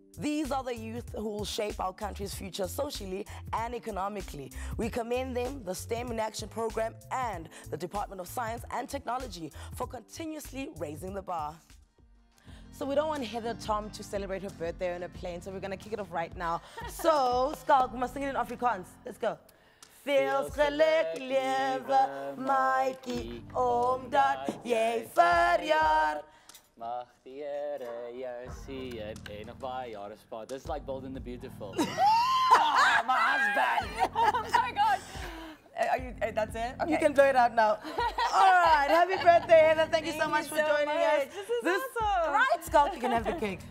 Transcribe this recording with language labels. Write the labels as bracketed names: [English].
[English] These are the youth who will shape our country's future socially and economically. We commend them, the STEM in Action program, and the Department of Science and Technology for continuously raising the bar. So we don't want Heather Tom to celebrate her birthday on a plane, so we're going to kick it off right now. So, Schalk, we must sing it in Afrikaans. Let's go. [Afrikaans] Feels geluk lewe, maatjie, omdat jy verjaar. Mag die Here jou sien en nog baie jare spaar. [English] This is like Bold and the Beautiful. Oh, my husband! Oh my God! Are you? That's it? Okay. You can blow it out now. All right, happy birthday, Heather. Thank you so much for joining us. This is awesome. Right, Schalk, you can have the cake.